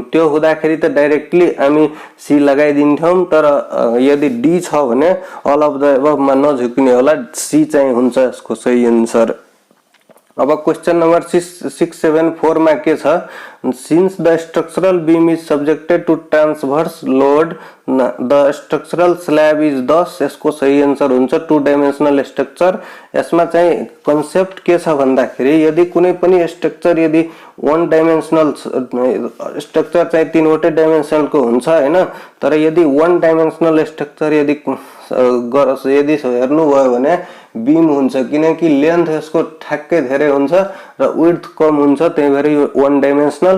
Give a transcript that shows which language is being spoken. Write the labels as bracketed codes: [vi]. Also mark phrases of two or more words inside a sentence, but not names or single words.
[ne] त्यो हुँदाखेरि त डाइरेक्टली हामी सी लगाइदिन्थ्यौं, तर यदि डी छ भने [en] all of the above [ne] नझुक्ने होला, सी चाहिँ हुन्छ यसको सही आन्सर। अब क्वेश्चन नंबर 674 मा के छ, [en] since the structural beam is subjected to transverse load the structural slab is 10। [ne] यसको सही आन्सर हुन्छ [en] 2 dimensional structure. [ne] यसमा चाहिँ कन्सेप्ट के छ भन्दाखेरि, यदि कुनै पनि स्ट्रक्चर यदि [en] 1 dimensional structure [ne] चाहिँ 3 वटै डाइमेन्सनलको हुन्छ हैन, तर यदि [en] 1 dimensional structure [ne] यदि हेर्नु भयो भने बीम हुन्छ, किनकि लेन्थ यसको ठ्याक्कै धेरै हुन्छ र विड्थ कम हुन्छ, त्यही भएर यो [en] 1 dimensional.